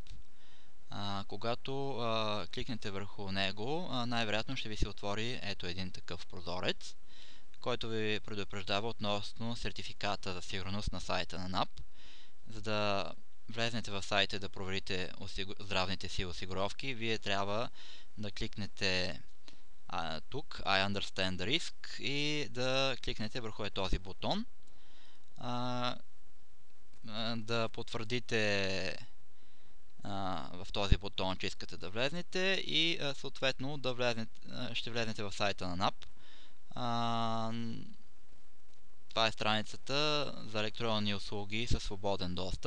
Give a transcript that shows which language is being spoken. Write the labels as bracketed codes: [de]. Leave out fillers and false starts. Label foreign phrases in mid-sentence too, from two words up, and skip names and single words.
[bg] Когато кликнете върху него, най-вероятно ще ви се отвори ето един такъв прозорец, който ви предупреждава относно сертификата за сигурност на сайта на NAP. За да влезнете в сайта и да проверите здравните си осигуровки, вие трябва да кликнете тук [en] I understand the risk [bg] и да кликнете върху този бутон, да потвърдите в този бутон, че искате да влезнете и съответно ще влезнете в сайта на NAP. Това е страницата за електронни услуги със свободен достъп.